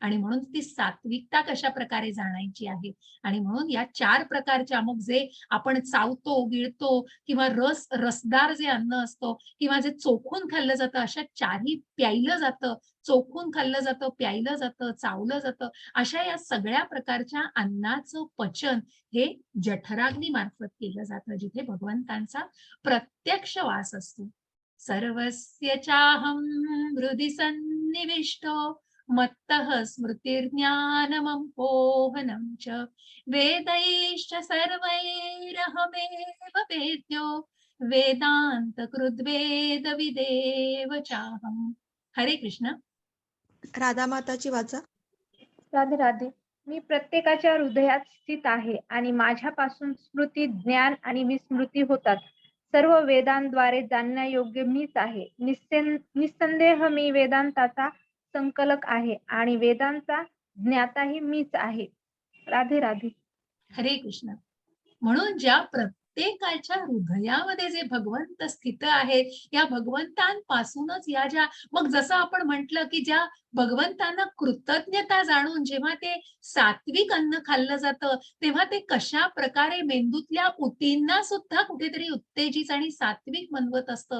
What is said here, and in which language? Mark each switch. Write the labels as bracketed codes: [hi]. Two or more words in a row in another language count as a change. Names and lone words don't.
[mr] आणि म्हणून ती सात्विकता कशा प्रकारे जाणायची आहे. आणि म्हणून या 4 प्रकारच्या, मग जे आपण चावतो, गिळतो किंवा रसदार जे अन्न असतो किंवा जे चोखून खाल्लं जातं, अशा 4ही प्यायलं जातं, चोखून खाल्लं जातं, प्यायलं जातं, चावलं जातं, अशा या सगळ्या प्रकारच्या अन्नाचं पचन हे जठराग्नी मार्फत केलं जातं, जिथे भगवंतांचा प्रत्यक्ष वास असतो. [sa] सर्वस्य चाहं हृदि सन्निविष्टो मत्तः स्मृतिर्ज्ञानमं पोहनं च वेदैश्च सर्वैरहमेव वेद्यो वेदांत कृद्वेद विदेव चाहं. [mr] हरे कृष्ण. राधा माताची वाचा. राधे राधे. मी प्रत्येकाच्या हृदयात स्थित आहे आणि माझ्यापासून स्मृती, ज्ञान आणि विस्मृती होतात. सर्व वेदांद्वारे जाणण्यायोग्य मीच आहे. निस्संदेह मी वेदांताचा संकलक आहे आणि वेदांचा ज्ञाताही मीच आहे. राधे राधे. हरे कृष्ण. म्हणून ज्या प्रत्येकाच्या हृदयामध्ये जे भगवंत स्थित आहेत, या भगवंतांपासूनच या ज्या, मग जसं आपण म्हटलं की ज्या भगवंतांना कृतज्ञता जाणून जेव्हा ते सात्विक अन्न खाल्लं जातं, तेव्हा ते कशा प्रकारे मेंदूतल्या ऊतींना सुद्धा कुठेतरी उत्तेजित आणि सात्विक बनवत असतं.